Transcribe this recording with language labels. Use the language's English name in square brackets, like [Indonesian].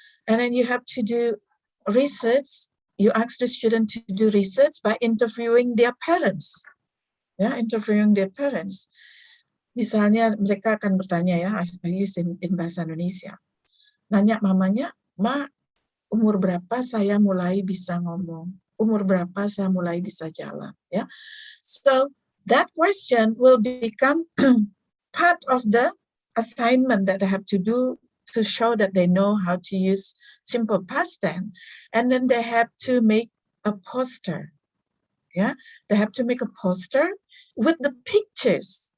[English] And then you have to do research. You ask the student to do research by interviewing their parents. Interviewing their parents. [Indonesian] Misalnya mereka akan bertanya, [English] I use in [Indonesian] bahasa Indonesia. Nanya mamanya, Ma, umur berapa saya mulai bisa ngomong? Umur berapa saya mulai bisa jalan? [English] So that question will become part of the assignment that they have to do to show that they know how to use simple past tense. And then they have to make a poster. They have to make a poster with the pictures.